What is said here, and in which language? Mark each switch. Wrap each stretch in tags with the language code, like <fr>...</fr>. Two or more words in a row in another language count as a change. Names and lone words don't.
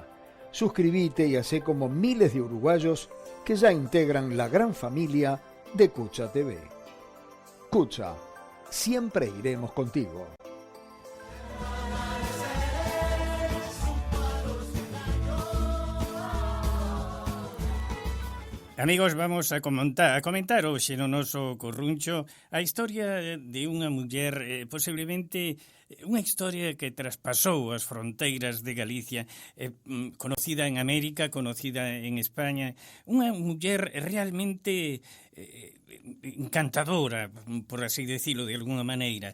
<es>Suscríbete y hacé como miles de uruguayos que ya integran la gran familia de Cucha TV. Cucha, siempre iremos contigo.</es> <gl>Amigos, vamos a comentar hoxe no noso corruncho a historia de unha muller, posiblemente unha historia que traspasou as fronteiras de Galicia,</gl> <es>conocida en América, conocida en España,</es> <gl>unha muller realmente encantadora,</gl> <es>por así decirlo de alguna</es> <gl>maneira.</gl>